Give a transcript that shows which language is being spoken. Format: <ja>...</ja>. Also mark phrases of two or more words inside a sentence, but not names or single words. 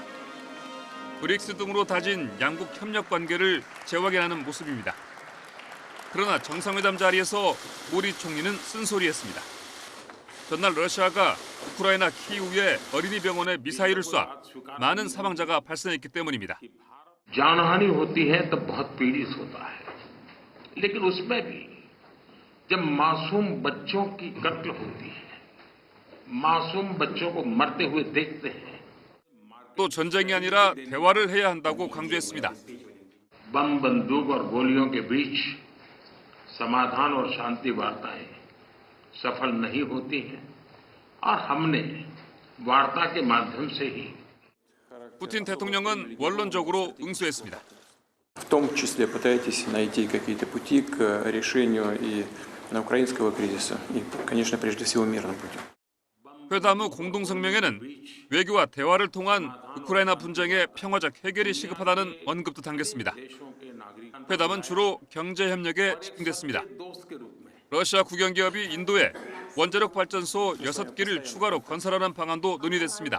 <ko>브릭스 등으로 다진 양국 협력 관계를 재확인하는 모습입니다. 그러나 정상회담 자리에서 모디 총리는 쓴소리했습니다. 전날 러시아가 우크라이나 키이우의 어린이 병원에 미사일을 쏴 많은 사망자가 발생했기 때문입니다.</ko> <hi>जानहानि होती है तो बहुत पीड़ित होता है, लेकिन उसमें भी जब मासूम बच्चों की कत्ल होती है, मासूम बच्चों को मरते हुए देखते हैं,</hi> <ko>또 전쟁이 아니라 대화를 해야 한다고 강조했습니다.</ko> <hi>बम बंदूक और गोलियों के बीच समाधान और शांति वार्ताएं सफल नहीं होती हैं और हमने वार्ता के माध्यम से ही</hi> <ko>푸틴 대통령은 원론적으로 응수했습니다.</ko> <ru>В том числе пытаетесь найти какие-то пути к решению и украинского кризиса, и, конечно, прежде всего мирным путем.</ru> <ko>회담 후 공동성명에는 외교와 대화를 통한 우크라이나 분쟁의 평화적 해결이 시급하다는 언급도 담겼습니다. 회담은 주로 경제 협력에 집중됐습니다. 러시아 국영기업이 인도에 원자력 발전소 6기를 추가로 건설하는 방안도 논의됐습니다.</ko>